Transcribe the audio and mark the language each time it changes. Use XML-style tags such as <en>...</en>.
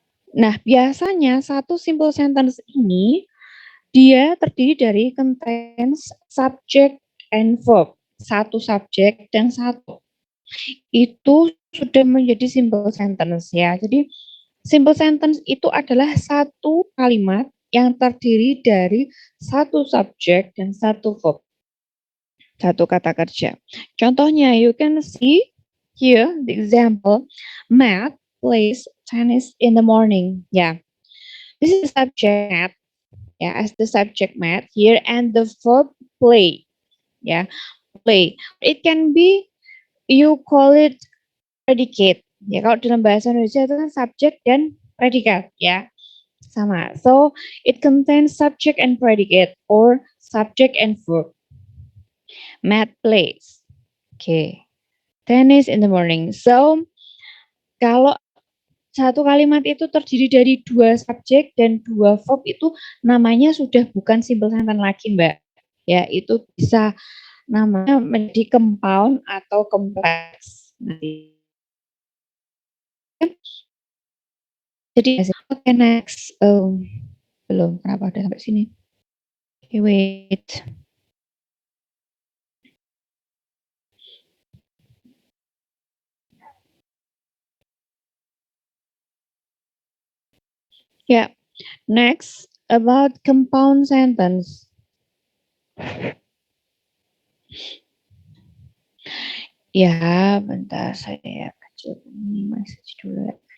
<id>Nah, biasanya satu simple sentence ini dia terdiri dari</id> <en>contains subject and verb.</en> <id>Satu subjek dan satu. Itu sudah menjadi simple sentence ya. Jadi simple sentence itu adalah satu kalimat yang terdiri dari satu subjek dan satu verb. Satu kata kerja. Contohnya,</id> <en>you can see here the example, Matt plays tennis in the morning. Yeah, this is the subject. Yeah, as the subject Matt here, and the verb play. Yeah, play. It can be, you call it predicate.</en> <id>Ya, kalau dalam bahasa Indonesia itu kan subjek dan predikat. Ya, sama.</id> <en>So, it contains subject and predicate or subject and verb. Matt plays. Okay. Tennis in the morning.</en> <id>So, kalau satu kalimat itu terdiri dari dua subjek dan dua verb itu namanya sudah bukan simple sentence lagi, Mbak. Ya, itu bisa namanya menjadi compound atau kompleks. Jadi, oke, next. Belum, kenapa udah sampai sini?</id> <en>Okay, wait. Yeah, next about compound sentence.</en> <id>Ya, bentar saya kecilkan ini message dulu.</id>